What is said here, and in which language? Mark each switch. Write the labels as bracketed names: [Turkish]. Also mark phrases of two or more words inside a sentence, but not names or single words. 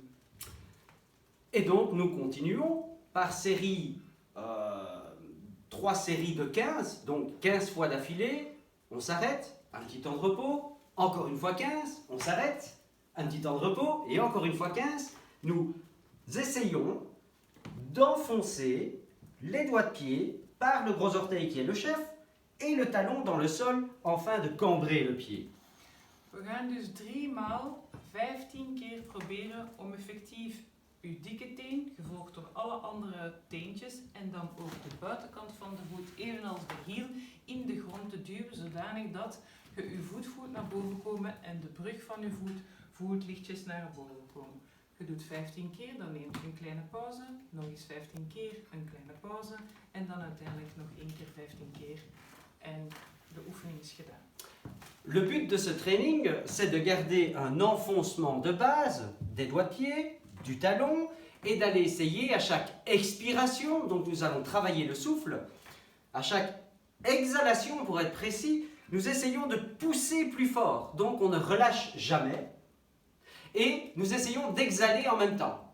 [French] Et donc nous continuons par série 3 séries de 15, donc 15 fois d'affilée, on s'arrête, un petit temps de repos, encore une fois 15, on s'arrête, un petit temps de repos, et encore une fois 15, nous essayons d'enfoncer les doigts de pied par le gros orteil qui est le chef, et le talon dans le sol, afin de cambrer le pied. [Dutch] We gaan dus 3 maal 15 keer proberen om effectief uw dikke teen, gevolgd door alle andere teentjes en dan ook de buitenkant van de voet, evenals de hiel, in de grond te duwen, zodanig dat je uw voet voelt naar boven komen en de brug van uw voet voelt lichtjes naar boven komen. Je doet 15 keer, dan neemt je een kleine pauze, nog eens 15 keer, een kleine pauze en dan uiteindelijk nog 1 keer 15 keer en de oefening is gedaan. [French] Le but de ce training, c'est de garder un enfoncement de base des doigts de pied, du talon, et d'aller essayer à chaque expiration, donc nous allons travailler le souffle, à chaque exhalation, pour être précis, nous essayons de pousser plus fort, donc on ne relâche jamais, et nous essayons d'exhaler en même temps.